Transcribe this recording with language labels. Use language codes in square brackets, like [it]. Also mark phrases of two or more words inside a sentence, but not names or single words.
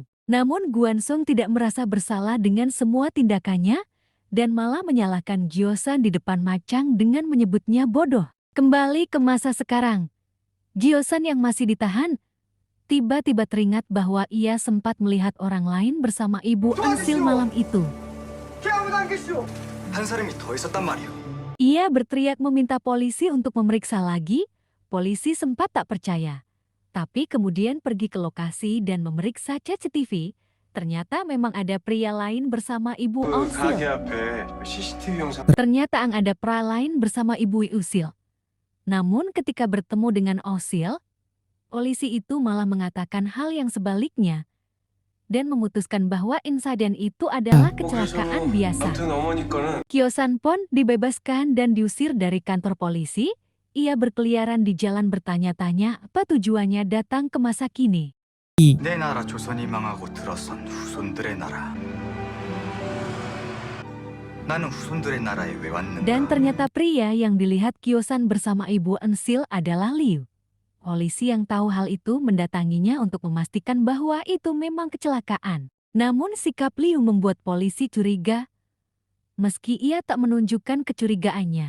[id] Namun Gwansong tidak merasa bersalah dengan semua tindakannya dan malah menyalahkan Gyo-san di depan Macang dengan menyebutnya bodoh. Kembali ke masa sekarang, Gyo-san yang masih ditahan tiba-tiba teringat bahwa ia sempat melihat orang lain bersama Ibu Onsil malam itu. [ko] 한 사람이 더 있었단 말이오. [id] Ia berteriak meminta polisi untuk memeriksa lagi. Polisi sempat tak percaya. Tapi kemudian pergi ke lokasi dan memeriksa CCTV. Ternyata memang ada pria lain bersama Ibu 그 Onsil. [ko] 가게 앞에 CCTV 영상 [id] Ternyata ada pria lain bersama Ibu Usil. Namun ketika bertemu dengan Osil, polisi itu malah mengatakan hal yang sebaliknya dan memutuskan bahwa insiden itu adalah kecelakaan biasa. [ko] 아무튼 어머니 거는 [id] Gyo-san pun dibebaskan dan diusir dari kantor polisi. Ia berkeliaran di jalan bertanya-tanya apa tujuannya datang ke masa kini. [ko] 내 나라 조선이 망하고 들어선 후손들의 나라. 나는 후손들의 나라에 왜 왔는가? [id] Dan ternyata pria yang dilihat Gyo-san bersama Ibu Onsil adalah Liu. Polisi yang tahu hal itu mendatanginya untuk memastikan bahwa itu memang kecelakaan. Namun sikap Liu membuat polisi curiga, meski ia tak menunjukkan kecurigaannya.